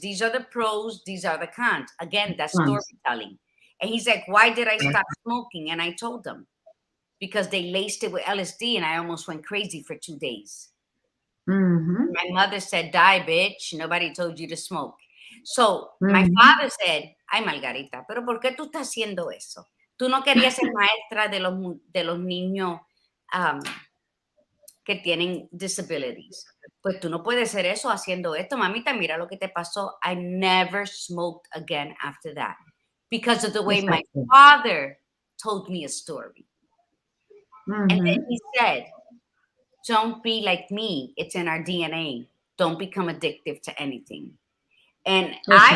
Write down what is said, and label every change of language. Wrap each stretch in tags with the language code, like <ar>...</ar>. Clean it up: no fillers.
<en>These are the pros. These are the cons. Again, that's Friends. storytelling. And he's like, why did I stop smoking? And I told him, because they laced it with LSD and I almost went crazy for 2 days. Mm-hmm. My mother said, die, bitch. Nobody told you to smoke. So my Mm-hmm.</en> <es>father said, ay, Margarita, pero ¿por qué tú estás haciendo eso? Tú no querías ser maestra de los niños um, que tienen disabilities. Pues tú no puedes ser eso haciendo esto. Mamita, mira lo que te pasó.</es> <en>I never smoked again after that, because of the way my Exactly. father told me a story. And then Mm-hmm. he said, don't be like me. It's in our DNA. Don't become addictive to anything. And I</en>